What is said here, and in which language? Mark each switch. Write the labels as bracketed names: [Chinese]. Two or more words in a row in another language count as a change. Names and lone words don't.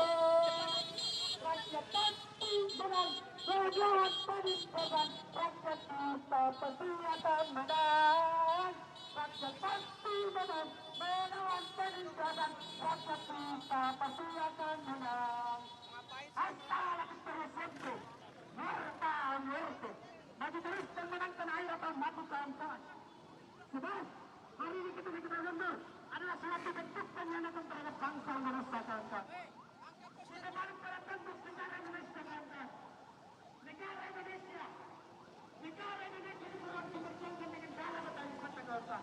[Indonesian] Rakyat pasti menang, rakyat pasti korban, rakyat kita pasti akan menang. Rakyat pasti menang, melawan penindasan, rakyat kita pasti akan menang. [Spanish] Hasta la victoria, muerta a muerte. [Indonesian] Maju terus dan menangkan air atau mati kawan-kawan. Sebab hari ini kita mundur adalah suatu bentuk pengkhianatan terhadap bangsa manusia, kawan-kawan. Kita baru pada bentuk negara Indonesia, kawan-kawan. Negara Indonesia dibuat diperjuangkan dengan darah dan air mata, kawan-kawan.